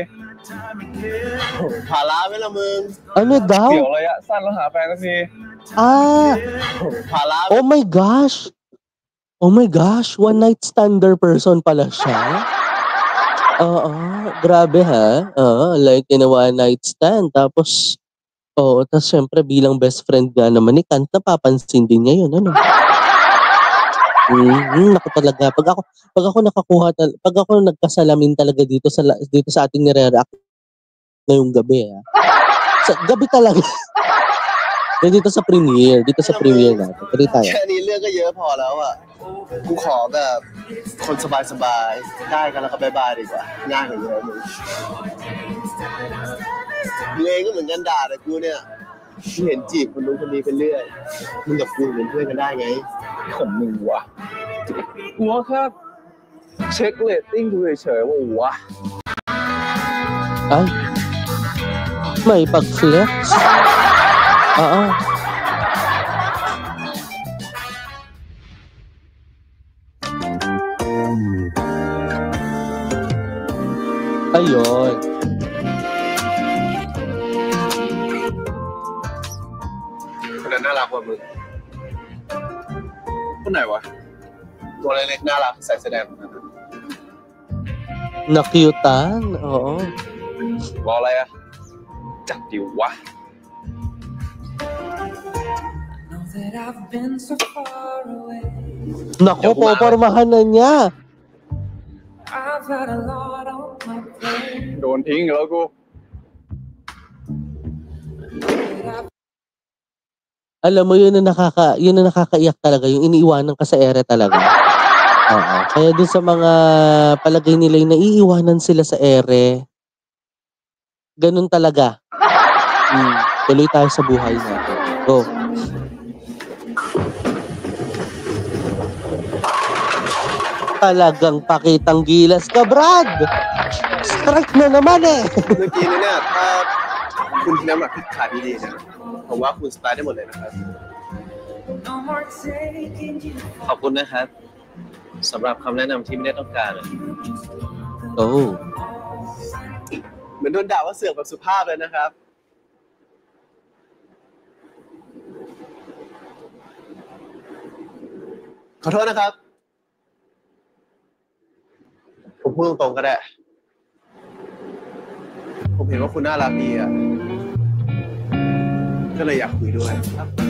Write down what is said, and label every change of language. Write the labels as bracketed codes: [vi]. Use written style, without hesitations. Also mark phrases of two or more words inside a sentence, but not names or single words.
[th] ภาระไหมล่ะมึง [tl] Ano daw? [th] เสียวระยะสั้นแล้วหาแฟนสักที ภาระ [en] Oh my gosh! One night stander person [tl] pala siya. Oo, grabe ha. Oo, [en] like in a one night stand. [tl] Tapos, oo, tapos syempre bilang best friend nga naman ni Kant, napapansin din niya yun, ano? Naku talaga. Pag ako nagkasalamin talaga dito sa ating nire-react ngayong gabi, Sa gabi talaga. Dito sa premiere natin. Tuloy tayo. [th] แค่นี้เรื่องก็เยอะพอแล้วอ่ะกูขอแบบคนสบายๆได้กันแล้วก็บายบายดีกว่าง่ายกว่าเยอะมึงเองก็เหมือนกันด่าแต่กูเนี่ยกูเห็นจีบคนนู้นคนนี้ไปเรื่อยมึงกับกูเป็นเพื่อนกันได้ไงของมึงวะ กูว่าแค่เช็คเรตติ้งดูเฉยๆว่าว้า [tl] Ay, may pag-flex. Oo. Ayun. [th] คนนั้นน่ารักกว่ามึง คนไหนวะ ตัวเล็กๆน่ารักใส่แสดง [tl] Na-cutean. Oo. [th] รออะไรอ่ะ จัดดิวะ [tl] Naku, popormahan na niya. [th] โดนทิ้งแล้วกู [tl] Alam mo, yun na nakakaiyak talaga, yung iniiwanan ka sa ere talaga. Oo. Kaya dun sa mga palagay nila yung naiiwanan sila sa ere, ganun talaga. Tuloy tayo sa buhay natin. [en] Go. [tl] Talagang pakitang gilas ka, Brad! Strike na naman eh! [th] เมื่อกี้เนี่ยถ้าคุณน้ำหนักที่ขาดีๆนะผมว่าคุณสไตล์ได้หมดเลยนะครับ ขอบคุณนะครับสำหรับคำแนะนำที่ไม่ได้ต้องการอะ Oh. เหมือนโดนด่าว่าเสือกแบบสุภาพเลยนะครับ ขอโทษนะครับ ผมพูดตรงๆก็ได้ ผมเห็นว่าคุณน่ารักดีอ่ะ ก็เลยอยากคุยด้วยครับ